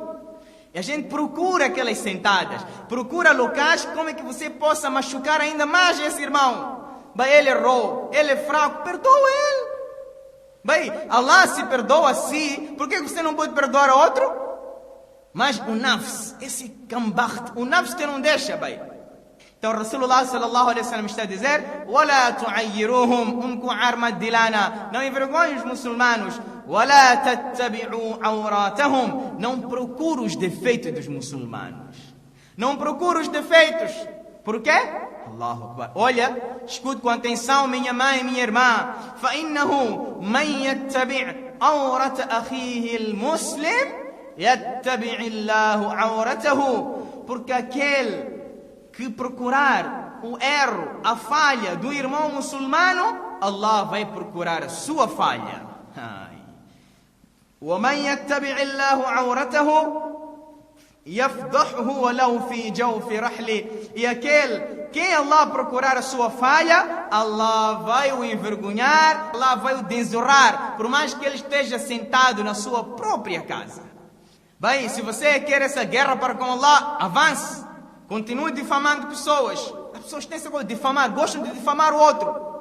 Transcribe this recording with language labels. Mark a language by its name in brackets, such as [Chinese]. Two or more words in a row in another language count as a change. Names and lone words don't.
[Portuguese] E a gente procura aquelas sentadas, procura locais como é que você possa machucar ainda mais esse irmão. Bem, ele errou, ele é fraco, perdoa ele. Bem, Allah se perdoa a si, por que você não pode perdoar a outro? Mas o nafs, esse cambacht, o nafs que não deixa, bem. Então [Arabic] رسول الله صلى الله عليه وسلم [Portuguese] está a dizer: [Arabic] وَلَا تُعَيِّرُوهُمْ arma dilana. [Portuguese] Não envergonhem os muçulmanos. [Arabic] وَلَا تَتَّبِعُوا عَوْرَاتَهُمْ. [Portuguese] Não procure os defeitos dos muçulmanos. Não procure os defeitos. Por quê? [Arabic] الله أكبر. [Portuguese] Olha, escute com atenção, minha mãe e minha irmã. [Arabic] فَإِنَّهُ مَنْ يَتَّبِعْ عَوْرَةَ أَخِيهِ الْمُسْلِمِ يَتَّبِعِ اللَّهُ عَوْرَتَهُ. [Portuguese] Porque aquele que procurar o erro, a falha do irmão muçulmano, Allah vai procurar a sua falha. [Arabic] وَمَنْ يَتَّبِعِ اللَّهُ عَوْرَتَهُ يَفْضَحُهُ وَلَوْ فِي جَوْفِ رَحْلِ. [Portuguese] E aquele, quem Allah procurar a sua falha, Allah vai o envergonhar, Allah vai o desonrar, por mais que ele esteja sentado na sua própria casa. Bem, se você quer essa guerra para com Allah, avance. Continue difamando pessoas. As pessoas têm essa coisa de difamar, gostam de difamar o outro.